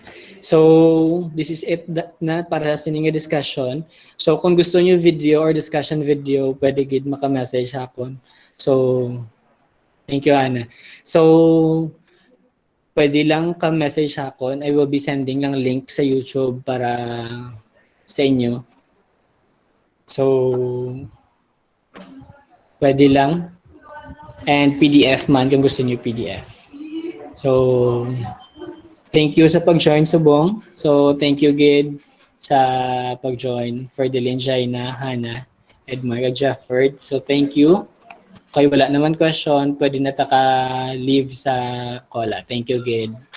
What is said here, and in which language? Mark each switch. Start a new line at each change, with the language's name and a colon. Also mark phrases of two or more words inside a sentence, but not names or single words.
English: So, this is it
Hiligaynon: na para sa sininga discussion. So, kung gusto niyo video or discussion video, pwede gid maka-message akon.
English: So, thank you, Ana.
Hiligaynon: So, pwede lang ka-message akon.
English: I will be sending
Hiligaynon: lang link sa YouTube para sa inyo. So, pwede lang. And PDF man kung gusto niyo PDF.
English: So, thank you
Hiligaynon: sa pag-join subong.
English: So, thank you,
Hiligaynon: Gid, sa pag-join for Delin, Jaina, Hannah, Edmar, at Jefford.
English: So, thank you.
Hiligaynon: Kaya wala naman question, pwede na taka-leave sa kola.
English: Thank you,
Hiligaynon: Gid.